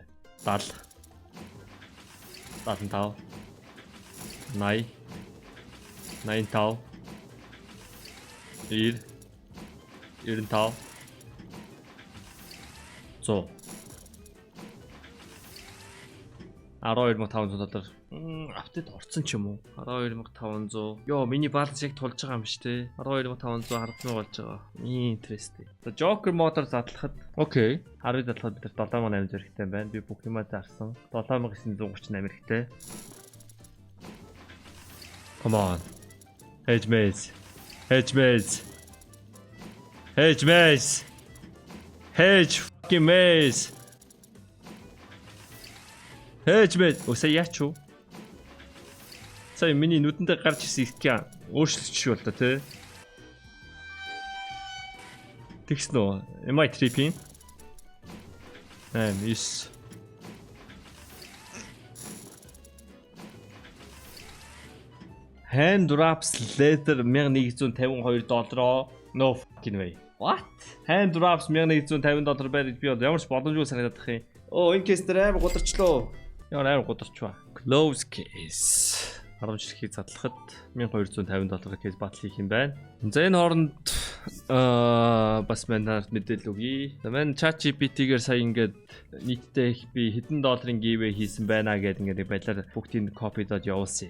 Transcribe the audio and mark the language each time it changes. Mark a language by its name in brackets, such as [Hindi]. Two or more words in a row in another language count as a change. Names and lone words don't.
[Mongolian] 70 75 80 95 90 95 100 $12,500 апдейт орсон ч юм уу? 12,500. Йоо, миний баланс яг тулж байгаа юм шүү дээ. 12,500 хардсан болж байгаа. Interesting. За Joker модоор задлахад окей. 10 задлахад бид 7,800 хэрэгтэй байна. Би бүх юмаа зарсан. 7,938 хэрэгтэй. [English] Come on. Hedge Maze. Hedge Maze. Hedge Maze. Hedge fucking Maze. Hedge Maze. [Mongolian] Өсөө яач юу? Сая миний нүдэндээ гарч ирсэн скин өөрчлөгдөж бол та тий. Тэгсэн үү? [English] Am I tripping? 9 Hand drops leather $1152. No fucking way. What? [Mongolian] Hand drops $1150 байр би ямар ч боломжгүй санагдах юм. Оо энэ кейс дээр амар гударчлоо. Ямар амар гударчваа. [English] Close case. [Mongolian] 10 жилийн задлахад $1250 кейс батал хийх юм байна. За энэ хооронд бас манайд мэдээлэл өгье. Манай ChatGPT-гээр сая ингээд нийтдээ би хэдэн долларын giveaway хийсэн байна гэдэг ингээд байдлаар бүгдийг копидод явуулсан.